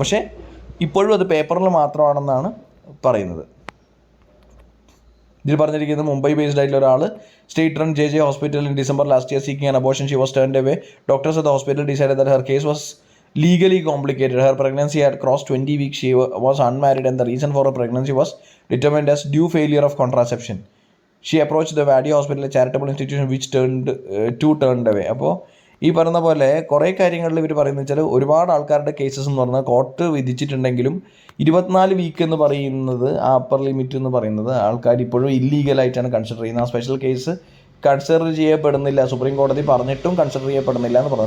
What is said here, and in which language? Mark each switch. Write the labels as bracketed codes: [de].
[ml] പക്ഷേ ഇപ്പോഴും അത് പേപ്പറിൽ മാത്രമാണെന്നാണ് പറയുന്നത്. ഇതിൽ പറഞ്ഞിരിക്കുന്നത് മുംബൈ ബേസ്ഡ് ആയിട്ടുള്ള ഒരാൾ [en] State run JJ hospital in December last year seeking an abortion. She was turned away. Doctors at the hospital decided that her case was legally complicated. Her pregnancy had crossed 20 weeks. She was unmarried and the reason for her pregnancy was determined as due failure of contraception. She approached the Vadi Hospital, a charitable institution, which turned away. [ml] അപ്പോൾ ഈ പറയുന്ന പോലെ കുറേ കാര്യങ്ങളിൽ ഇവർ പറയുന്നത് വെച്ചാൽ ഒരുപാട് ആൾക്കാരുടെ കേസസ് എന്ന് പറഞ്ഞാൽ കോർട്ട് വിധിച്ചിട്ടുണ്ടെങ്കിലും 24 വീക്ക് എന്ന് പറയുന്നത്, ആ അപ്പർ ലിമിറ്റ് എന്ന് പറയുന്നത് ആൾക്കാർ ഇപ്പോഴും ഇല്ലീഗലായിട്ടാണ് കൺസിഡർ ചെയ്യുന്നത്. ആ സ്പെഷ്യൽ കേസ് കൺസിഡർ ചെയ്യപ്പെടുന്നില്ല, സുപ്രീം കോടതി പറഞ്ഞിട്ടും കൺസിഡർ ചെയ്യപ്പെടുന്നില്ല എന്ന് പറഞ്ഞു.